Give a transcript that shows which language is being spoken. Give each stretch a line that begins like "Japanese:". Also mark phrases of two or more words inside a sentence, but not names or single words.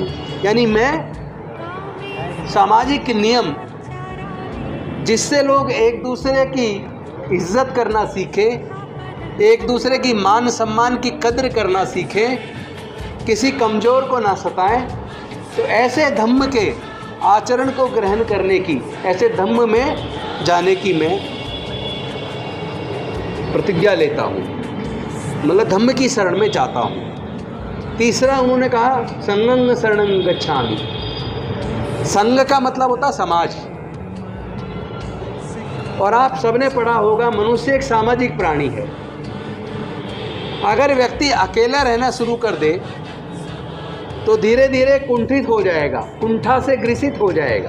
Hindi: यानी मैं सामाजिक नियम जिससे लोग एक दूसरे की इज्जत करना सीखें, एक दूसरे की मान सम्मान की कद्र करना सीखें, किसी कमज़ोर को ना सताएं, तो ऐसे धम्म के आचरण को ग्रहण करने की, ऐसे धम्म में जाने की मैं प्रतिज्ञा लेता हूँ। मतलब धम्म की शरण में जाता हूँ। तीसरा उन्होंने कहा
Pali: संघं शरणं गच्छामि।
Hindi: संघ का मतलब होता समाज। और आप सबने पढ़ा होगा, मनुष्य एक सामाजिक प्राणी है। अगर व्यक्ति अकेला रहना शुरू कर दे तो धीरे धीरे कुंठित हो जाएगा, कुंठा से ग्रसित हो जाएगा।